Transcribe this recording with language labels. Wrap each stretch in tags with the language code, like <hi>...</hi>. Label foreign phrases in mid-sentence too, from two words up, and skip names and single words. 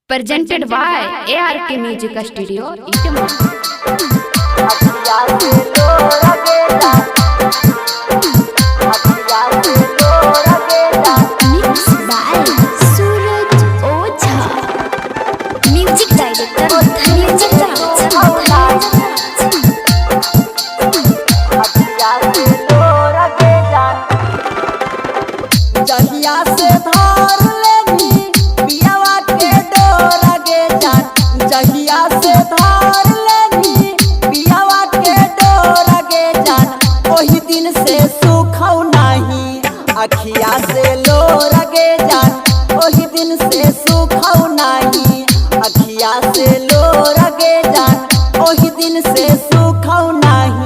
<en>presented by ARK Music Studio, Itama. Mixed by Suraj Oza. Music director Music</en> <bho>जहिया से धार लेनी पियावा के डोर गे जान, जहिया से धार लेनी पियावा के डोर गे जान, ओही दिन से सुखौ नाही अखिया से लोर गे जान, ओही दिन से सुखौ नाही अखिया से लोर गे जान, ओही दिन से सुखौ नाही।</bho>